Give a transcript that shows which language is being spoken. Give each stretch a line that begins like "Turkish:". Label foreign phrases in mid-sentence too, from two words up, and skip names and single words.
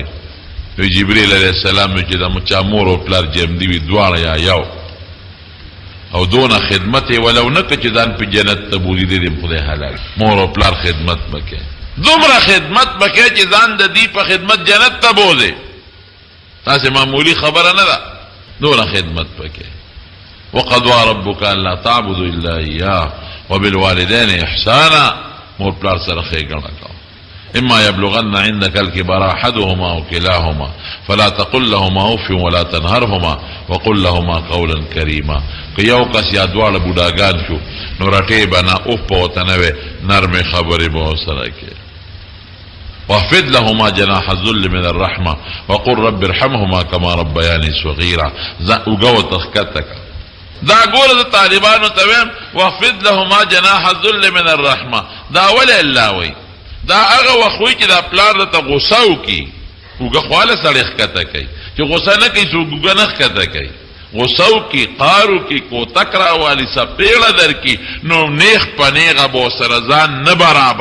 Pashto: وی جبریل علیه السلام وی چې د چا مور او پلار جمدي وي دواړه یا یو، او دونه خدمت ولو نه که چې ځان په جنت ته بولي دی خدای حلال. مور او پلار خدمت بکې، دومره خدمت بکې چې ځان د دې په خدمت جنت ته بولي. تاسې معمولی خبره نه ده، دونه خدمت بکې.
Arabic: وقضى ربك الا تعبدوا الا اياه وبالوالدين احسانا.
Pashto: مور پلار سره ښېګڼه کوه.
Arabic: اما يبلغن عندك الكبر احدهما او كلاهما فلا تقل لهما اف ولا تنهرهما وقل لهما قولا كريما.
Pashto: که یو کس یا دواړه بوډاګان شو نو رټې به نه، اف به ورته نه وې، نرمې خبرې به ورسره کې.
Arabic: واخفض لهما جناح الذل من الرحمه وقل رب ارحمهما كما ربياني صغيرا.
Pashto: اوږه ورته ښکته کړه. دا ګوره د طالبانو ته ویم
Arabic: واخفض لهما جناح الذل من الرحمه.
Pashto: دا ولې الله وایي؟ دا هغه وخت وایي چې دا پلار درته غوسه وکړي، اوږه خو هله سړی ښکته کوي، چې غوسه نه کوي څوک اوږه نه ښکته کوي. غوسه وکړي، قهر وکړي، کوتک راوالي، څپېړه درکړي، نو نیغ په نیغه به ورسره ځان نه برابری.